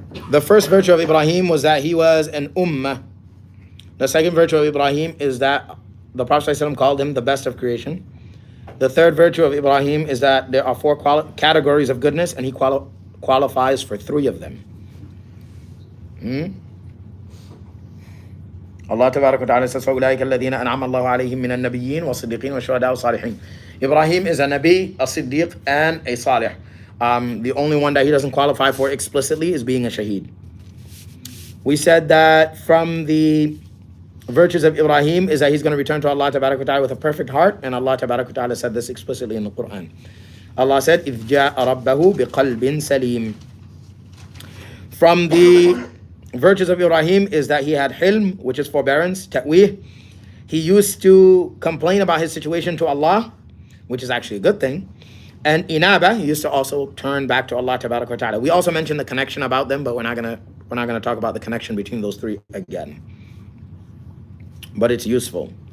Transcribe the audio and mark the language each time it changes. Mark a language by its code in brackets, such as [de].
[en] The first virtue of Ibrahim was that he was an ummah. The second virtue of Ibrahim is that the Prophet ﷺ called him the best of creation. The third virtue of Ibrahim is that there are 4 categories of goodness and he qualifies for 3 of them. Allah Tabarak wa Ta'ala says, [ar] فَأُولَٰئِكَ الَّذِينَ أَنْعَمَ اللَّهُ عَلَيْهِمْ مِنَ النَّبِيِّينَ وَالصِّدِّيقِينَ وَالشُّهَدَاءِ وَالصَّالِحِينَ. [en] Ibrahim is a Nabi, a Siddiq, and a Salih. The only one that he doesn't qualify for explicitly is being a Shaheed. We said that from the virtues of Ibrahim is that he's going to return to Allah Tabarak wa Ta'ala with a perfect heart, and Allah Tabarak wa Ta'ala said this explicitly in the Quran. Allah said, [ar] إِذْ جَاءَ رَبَّهُ بِقَلْبٍ سَلِيمٍ. [en] From the virtues of Ibrahim is that he had hilm, which is forbearance, ta'weeh. He used to complain about his situation to Allah, which is actually a good thing. And inaba, he used to also turn back to Allah Tabarak wa Ta'ala. We also mentioned the connection about them, but we're not gonna talk about the connection between those 3 again. But it's useful.